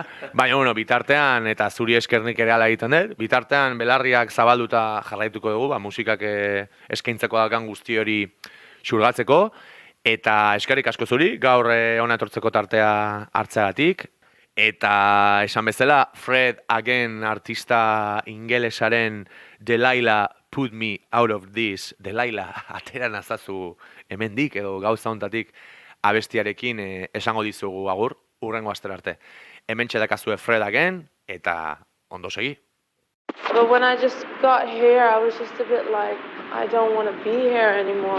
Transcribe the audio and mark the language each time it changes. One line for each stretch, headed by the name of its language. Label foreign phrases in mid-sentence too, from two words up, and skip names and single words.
Basque: Baina, bueno, bitartean, eta zuri eskernik ere ala egiten dut, bitartean belarriak zabalduta jarraituko dugu, musikak eskaintzeko dakan guzti hori xurgatzeko, eta eskerrik asko zuri, gaur hona etortzeko tartea hartzeagatik, eta esan bezala, Fred Again artista ingelesaren Delilah Put Me Out of This, Delilah atera nazazu hemendik edo gauza hontatik abestiarekin esango dizugu agur, hurrengo astera arte. Hementxe dakazue Fred Again, eta ondo segi.
English: But when I just got here, I was just a bit like, I don't want to be here anymore.